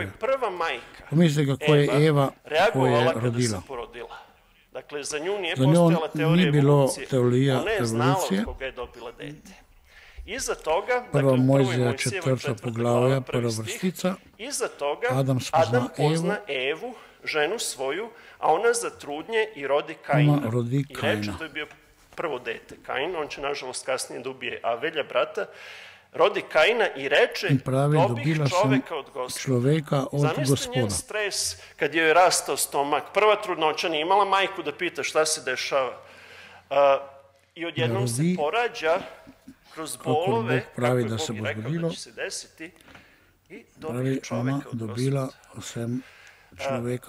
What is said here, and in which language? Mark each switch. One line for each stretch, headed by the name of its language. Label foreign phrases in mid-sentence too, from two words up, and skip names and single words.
Slovenian: Pomislite, kako je Eva, ko je rodila. Za njo ni bilo teorija evolucije. Prva Mojzija 4. poglavja, prva vrstica. Adam spozna
Serbian: Evu, ženu svoju, a ona zatrudnje i rodi Kaina. I reče, to je bio prvo dete Kain, on će nažalost kasnije da ubije Avelja, brata, rodi Kaina i reče, dobih čoveka od Gospoda. Zamislite njen stres kad joj je rastao stomak. Prva trudnoća nije imala majku da pita šta se dešava. I odjednom se porađa kroz bolove, kako je Bog i rekao da će se desiti, i dobih čoveka od Gospoda.